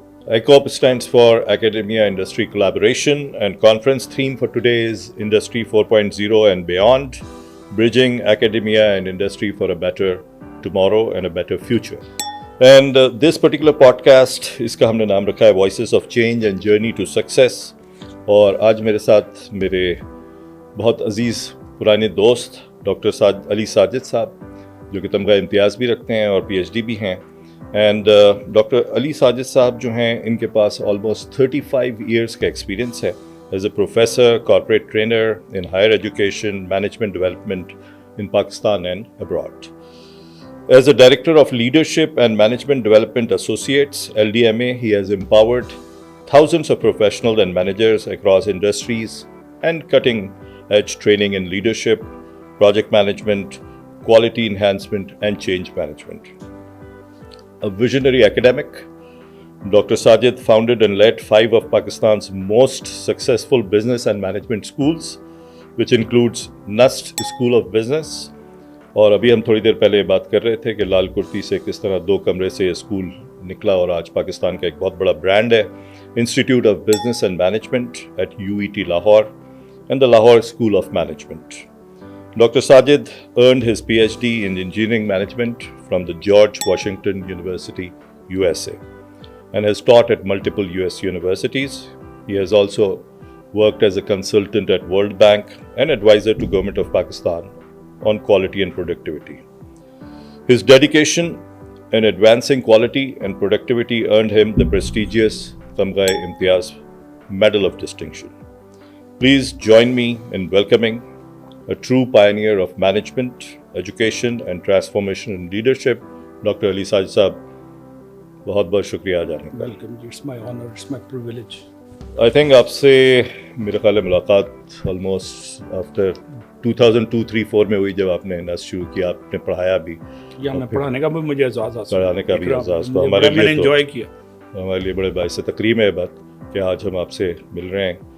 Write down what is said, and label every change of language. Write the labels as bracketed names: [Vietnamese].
[English] ICOP stands for Academia Industry Collaboration, and conference theme for today is Industry 4.0 and Beyond, Bridging Academia and Industry for a Better Tomorrow and a Better Future. And this particular podcast, [Urdu] इसका हमने नाम रखा है [English] Voices of Change and Journey to Success. [Urdu] اور آج میرے ساتھ میرے بہت عزیز پرانے دوست ڈاکٹر علی ساجد صاحب جو کہ تمغہ امتیاز بھی رکھتے ہیں اور پی ایچ ڈی بھی ہیں. [English] and doctor Ali Sajid sahib [Urdu] جو ہیں ان کے پاس [English] Almost 35 years کا experience ہے as a professor, corporate trainer in higher education, management development in Pakistan and abroad. As a Director of Leadership and Management Development Associates, LDMA, he has empowered thousands of professionals and managers across industries and cutting-edge training in leadership, project management, quality enhancement, and change management. A visionary academic, Dr. Sajid founded and led 5 of Pakistan's most successful business and management schools, which includes NUST School of Business. [Urdu] اور ابھی ہم تھوڑی دیر پہلے بات کر رہے تھے کہ لال کرتی سے کس طرح 2 کمرے سے یہ اسکول نکلا اور آج پاکستان کا ایک بہت بڑا برانڈ ہے. [English] Institute of business and management at UET Lahore and the Lahore school of management. Doctor Sajid earned his PhD in engineering management from the George Washington University, USA, and has taught at multiple US universities. He has also worked as a consultant at World Bank and advisor to Government of Pakistan on quality and productivity. His dedication in advancing quality and productivity earned him the prestigious Tamgha Imtiaz Medal of Distinction. Please join me in welcoming a true pioneer of management, education and transformation in leadership, Dr. [Urdu] Ali Sajid Saab. بہت بہت شکریہ آ جانے کا. [English] Welcome, it's my honor, it's my privilege. I think [Urdu] آپ سے میرے خیال ہے ملاقات آلموسٹ آفٹر 2002-3-4 میں ہوئی جب آپ نے نس شروع کیا. آپ نے پڑھایا بھی, یہاں پڑھانے کا بھی مجھے اعزاز حاصل, پڑھانے کا بھی اعزاز, تو ہمارے لیے انجوائے کیا. ہمارے لیے بڑے باعث تکریم ہے بات کہ آج ہم آپ سے مل رہے ہیں.